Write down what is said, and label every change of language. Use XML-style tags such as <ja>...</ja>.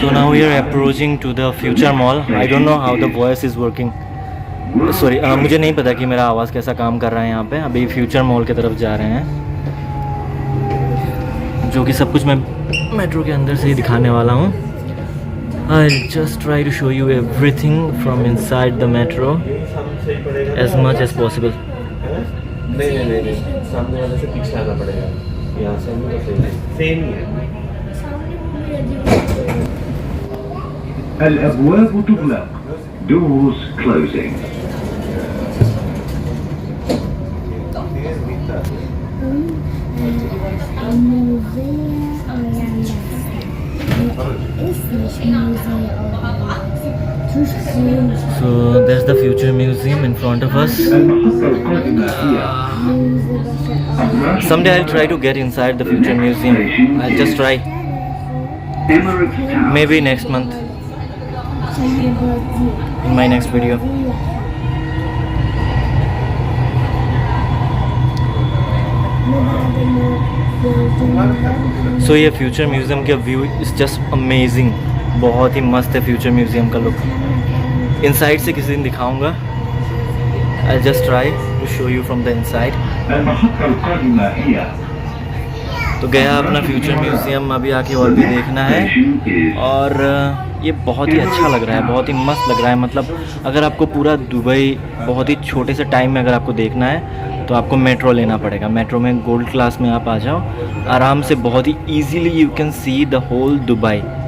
<en>So now we are approaching to the future mall. I don't know how the voice is working.</en> <hi>Sorry, मुझे नहीं पता कि मेरा आवाज़ कैसा काम कर रहा है यहाँ पे. अभी फ्यूचर मॉल की तरफ जा रहे हैं, जो कि सब कुछ मैं मेट्रो के अंदर से ही दिखाने वाला हूँ.</hi> <en>I'll just try to show you everything from inside the metro as much as possible.</en> <hi>नहीं सामने वाले से पीछे आना पड़ेगा. यहाँ से नहीं तो सेम ही है.</hi> <ar>الأبواب تغلق.</ar> <en>Doors closing. So there's the future museum in front of us.</en> <ar>المحطة القادمة هي</ar> <en>Someday I'll try to get inside the future museum. I'll just try. Emirates Tower. Maybe next month in my next video.</en> <hi>So ये future museum का</hi> <en>View is just amazing.</en> <hi>बहुत ही मस्त है future museum का look. Inside से किसी दिन दिखाऊंगा.</hi> <en>I'll just try to show you from the inside.</en> <ar>المحطة القادمة هي</ar> <hi>तो गया अपना फ्यूचर म्यूज़ियम, अभी आके और भी देखना है. और ये बहुत ही अच्छा लग रहा है, बहुत ही मस्त लग रहा है. मतलब अगर आपको पूरा दुबई बहुत ही छोटे से टाइम में अगर आपको देखना है तो आपको मेट्रो लेना पड़ेगा. मेट्रो में गोल्ड क्लास में आप आ जाओ आराम से, बहुत ही easily</hi> <en>You can see the whole Dubai.</en>